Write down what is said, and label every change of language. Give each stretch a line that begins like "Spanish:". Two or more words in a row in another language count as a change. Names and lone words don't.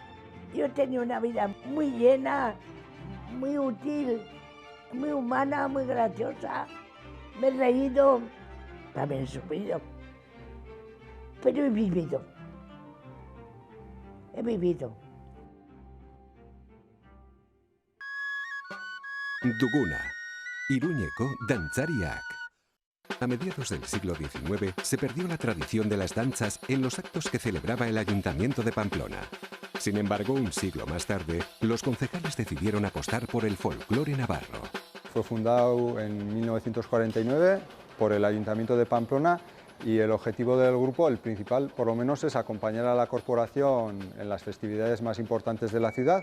Spanish: Yo he tenido una vida muy llena, muy útil, muy humana, muy graciosa. Me he reído, también he sufrido, pero he vivido. He vivido.
Basque: Duguna. Iruñeko dantzariak.
Spanish: A mediados del siglo XIX se perdió la tradición de las danzas en los actos que celebraba el Ayuntamiento de Pamplona. Sin embargo, un siglo más tarde, los concejales decidieron apostar por el folclore navarro. Fue fundado en 1949 por el Ayuntamiento de Pamplona y el objetivo del grupo, el principal por lo menos, es acompañar a la corporación en las festividades más importantes de la ciudad.